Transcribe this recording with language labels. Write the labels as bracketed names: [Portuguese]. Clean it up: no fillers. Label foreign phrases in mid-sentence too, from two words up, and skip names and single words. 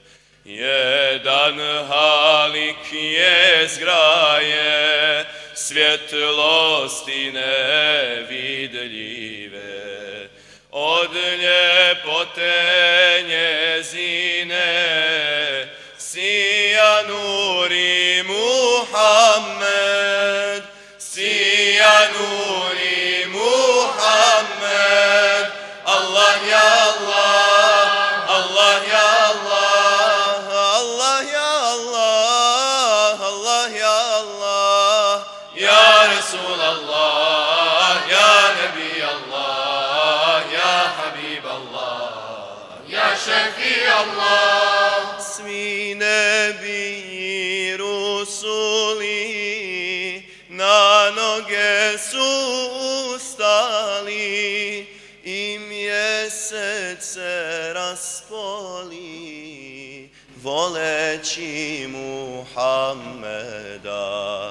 [Bosnian] Jedan halik je zgraje svjetlosti nevidljive, od ljepote njezine sija nuri Muhammed, sija nuri Muhammed. [Arabic] الله يا الله، الله يا الله، الله يا الله، الله يا الله، يا رسول الله، يا نبي الله، يا حبيب الله، يا شافي الله. [Bosnian] Svi nebiji rusuli na noge su ustali i mjesec se raspoli voleći Muhammeda.